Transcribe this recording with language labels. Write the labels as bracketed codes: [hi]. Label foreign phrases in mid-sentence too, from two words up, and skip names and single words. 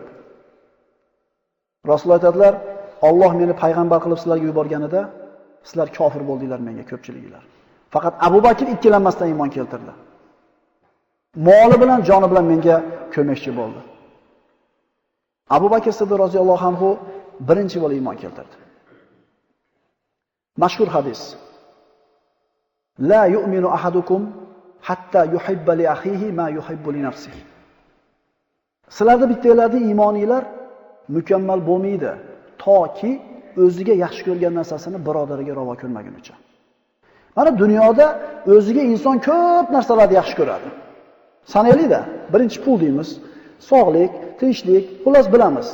[uz] Rasululloh aytadilar, Alloh meni payg'ambar qilib sizlarga yuborganida sizlar kofir bo'ldinglar menga ko'pchiliginglar. Faqat Abu Bakr ikkilanmasdan iymon keltirdi. Moli bilan, joni bilan menga ko'makchi bo'ldi. Abu Bakr Siddiq [ar] رضي الله عنه [uz] birinchi bo'lib iymon keltirdi. Mashhur hadis. [ar] لا يؤمن أحدكم حتى يحب لأخيه ما يحب لنفسه. [uz] Sizlarda bittalarning iymoninglar mukammal bo'lmaydi, toki o'ziga yaxshi ko'rgan narsasini birodariga ravo ko'rmagunicha. Mana dunyoda o'ziga inson ko'p narsalarni yaxshi ko'radi. Sanaylik-da, birinchi pul deymiz, sog'lik, tinchlik, xullas bilamiz.